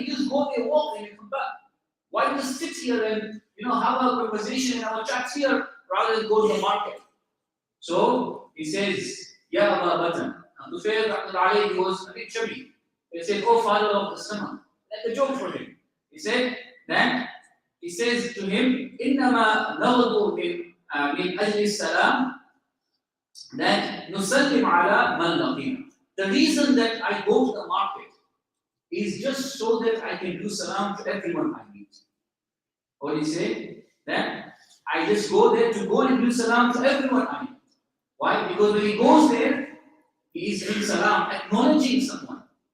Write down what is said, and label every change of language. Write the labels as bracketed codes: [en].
[en] You just go there, walk, and you come back. Why just sit here and have a conversation and have a chat here rather than go to the market? So he says, Ya Aba Batan. And Tufail Rahmatullahi, he was a bit chubby. He said, oh father of the stomach. That's a joke for him. He said, then he says to him, [ar] إنما نغدو من أجل السلام that نسلم على من لقينا. [en] The reason that I go to the market is just so that I can do salam to everyone I meet. What he said? That I just go there to go and do salam to everyone I meet. Why? Because when he goes there, he is doing salam, acknowledging someone.